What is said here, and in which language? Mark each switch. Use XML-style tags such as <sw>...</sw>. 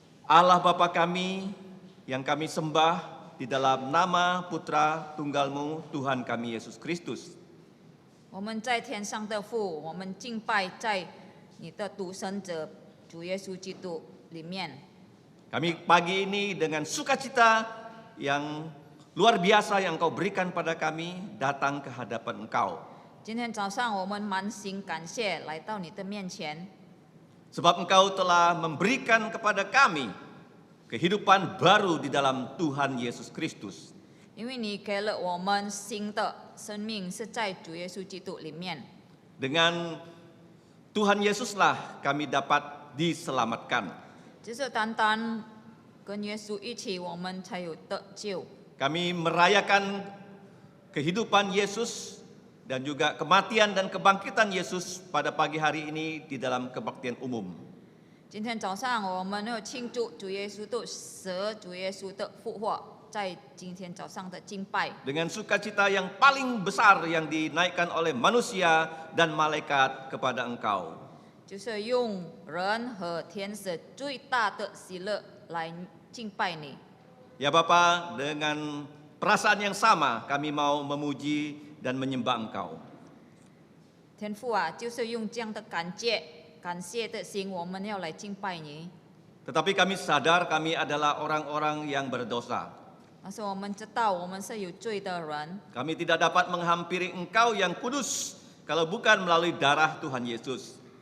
<id>Allah Bapa kami yang kami sembah di dalam nama Putra Tunggal-Mu Tuhan kami Yesus Kristus.</id> <zh>我们在天上的父，我们敬拜在你的独生者主耶稣基督里面。</zh> <id>Kami pagi ini dengan sukacita yang luar biasa yang Engkau berikan pada kami datang ke hadapan Engkau.</id> <zh>今天早上我们满心感谢来到你的面前，</zh> <id>Sebab Engkau telah memberikan kepada kami kehidupan baru di dalam Tuhan Yesus Kristus.</id> <zh>因为你给了我们新的生命，是在主耶稣基督里面。</zh> <id>Dengan Tuhan Yesuslah kami dapat diselamatkan.</id> <zh>就是单单跟耶稣一起，我们才有得救。</zh> <id>Kami merayakan kehidupan Yesus dan juga kematian dan kebangkitan Yesus pada pagi hari ini di dalam kebaktian umum.</id> <zh>今天早上我们要庆祝主耶稣的死，主耶稣的复活，在今天早上的敬拜。</zh> <id>Dengan sukacita yang paling besar yang dinaikkan oleh manusia dan malaikat kepada Engkau.</id> <zh>就是用人和天使最大的喜乐来敬拜你。</zh> <id>Ya Bapa, dengan perasaan yang sama kami mau memuji dan menyembah Engkau.</id> <zh>天父啊，就是用这样的感谢的心，我们要来敬拜你。</zh> <id>Tetapi kami sadar kami adalah orang-orang yang berdosa.</id> <zh>但是我们知道我们是有罪的人，</zh> <id>Kami tidak dapat menghampiri Engkau yang kudus kalau bukan melalui darah Tuhan Yesus.</id>